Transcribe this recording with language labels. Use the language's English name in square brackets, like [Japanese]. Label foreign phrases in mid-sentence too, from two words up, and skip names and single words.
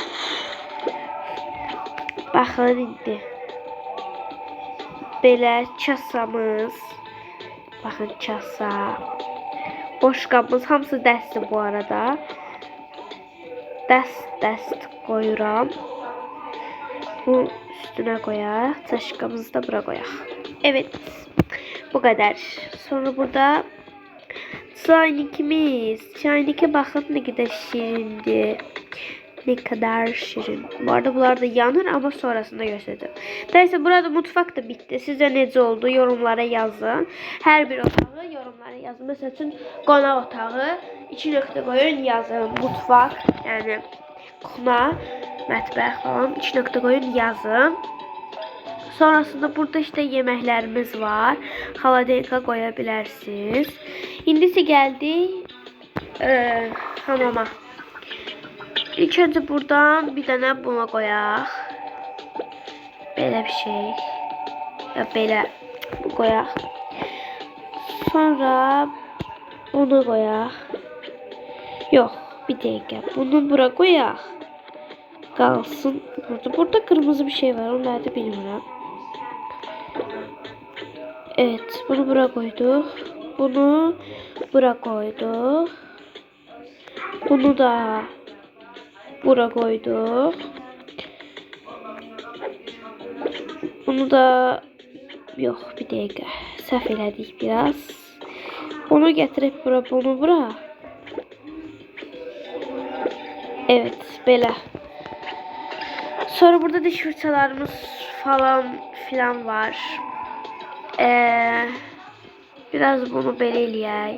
[Azerbaijani] Baxın indi. Belə kasamız. Baxın, kasa. Boşqabımız hamısı dəstdir bu arada. Dəst qoyuram. [Turkish] Bu üstüne koyaq. Çaşkamızı da bura koyaq. Evet. Bu kadar. [Azerbaijani] Sonra burada çaynikimiz. [Turkish] Çaynike bakın ne kadar şirindi. Ne kadar şirin. Bu arada bunlar da yanır ama sonrasında göstereceğim. Neyse, burada mutfak da bitti. [Azerbaijani] Sizce necə oldu? Yorumlara yazın. Her bir otağı yorumlara yazın. Mesela için qonaq otağı 2 nöqtə qoyun yazın. Mutfak yani kuxna, mətbəx falan 2 nöqtə qoyun yazın. Sonrasında burada işte yeməklərimiz var. Xaladenika qoya bilərsiniz. İndi isə gəldik hamama. İlk önce buradan bir dənə buna qoyaq. Belə bir şey. Ya belə bu qoyaq. Sonra bunu qoyaq. Yox, bir dəqiqə. Bunu bura qoyaq. Qalsın burada. Burada kırmızı bir şey var. [Turkish] Onu nerede bilmirəm. Evet, bunu bura koyduk. Bunu bura koyduk. Bunu da bura koyduk. Bunu da yok, bir dakika. [Azerbaijani] Səhv elədik biraz. [Turkish] Onu getirip bura, bunu bura. [Azerbaijani] Evet, belə. Sonra burada diş fırçalarımız falan filan var. Biraz bunu belə eləyək.